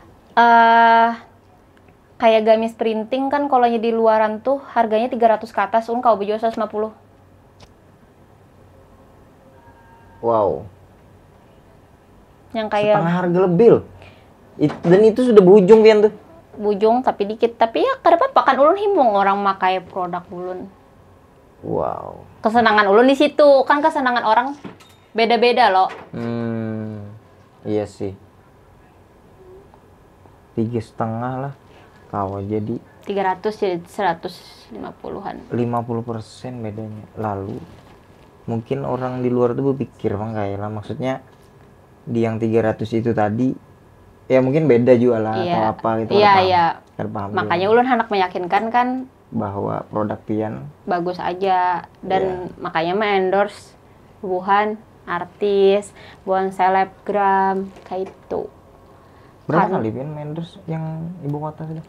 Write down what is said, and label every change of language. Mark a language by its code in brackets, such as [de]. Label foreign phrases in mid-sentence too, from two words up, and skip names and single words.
[id] Kayak gamis printing kan kalau di luaran tuh harganya 300 ke atas, kau baju 150. Wow. Yang kayak Setengah harga lebih loh. Dan itu sudah bujung pian tuh. [bjn] bujung tapi dikit, tapi ya kada apa-apa kan ulun himbung orang makai produk ulun. Wow. Kesenangan ulun di situ, kan kesenangan orang beda-beda loh. [id] Iya sih. 3,5 lah. Kalau jadi 300 jadi 150-an. 50% bedanya. Lalu mungkin orang di luar tuh berpikir Bang kayak lah, maksudnya di yang 300 itu tadi ya mungkin beda juga lah atau apa gitu. Iya, iya. Paham [bjn] Makanya ulun hendak meyakinkan kan bahwa produk pian bagus aja dan makanya endorse buhan artis, buhan selebgram kayak itu. Berapa kali pian endorse yang ibu kota sudah?